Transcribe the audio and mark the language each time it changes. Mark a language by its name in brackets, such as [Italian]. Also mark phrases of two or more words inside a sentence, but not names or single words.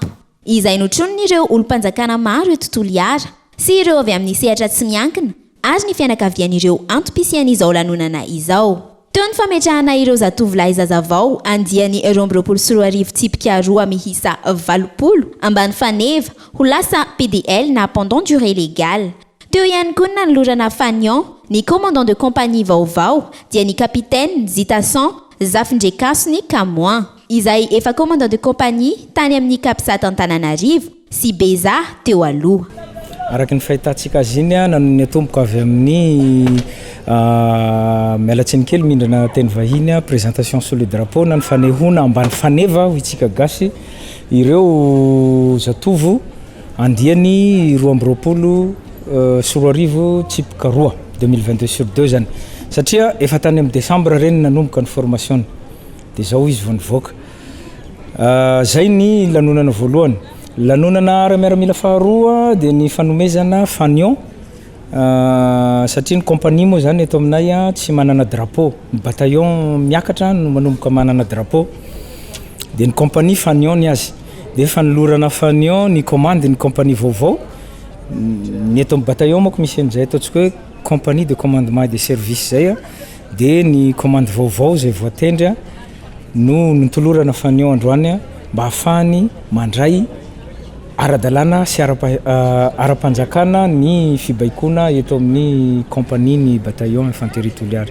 [Malagasy] Izay notronon'ireo olom-panjakana maro eto Toliara sy ireo avy amin'ny sehatra tsy miankina ary ny fianakavian'ireo antopisian'izao lanonana izao. Teo ny fametrahana ireo zatovolahy zazavao andiany 2024 tsipika 2 mihisa 20 ambany faneva ho lasa PDL na [French] pendant durée légale. [Malagasy] Teo ihany koa nanolorana fanion ny [French] commandant de compagnie [Malagasy] Vaovao dia ny capitaine Zitasan Zafindrekasony Kamoin izay efa [French] commandant de compagnie [Malagasy] tany amin'ny Kapsat Antananarivo sy Beza teo aloha. Araky ny fahitantsika azy iny nanony atomboka avy amin'ny mialatsiny kely mindrana teny vahiny [French] présentation sur le drapeau [Malagasy] na ny fanehona ambany faneva ho itsika gasy ireo zatovo andiany 2024 tsipika 2 2022 sur 2 zany satria efa tany amin'ny décembre reny nanomboka ny formation dia zao izy vao nivoaka. Zay ny lanonana voalohany. Lanonana ara-miaramila faharoa dia ny fanomezana fanion satria ny compagnie moa zany eto aminay tsy manana drapeau. Ny bataillon miakatra no manomboka manana drapeau dia ny compagnie fanion ny azy dia fanolorana fanion ny commande ny compagnie vaovao ny eto amin'ny bataillon moa ko misy an'izay ataontsika hoe [French] compagnie de commandement et de service [Malagasy] zay dia ny commande vaovao zay voatendry no nitolorana fanion androany mba hafahany mandray ara-dalàna sy ara-panjakana ny fibaikona eto amin'ny compagnie ny [French] bataillon infanterie [Malagasy] Toliara.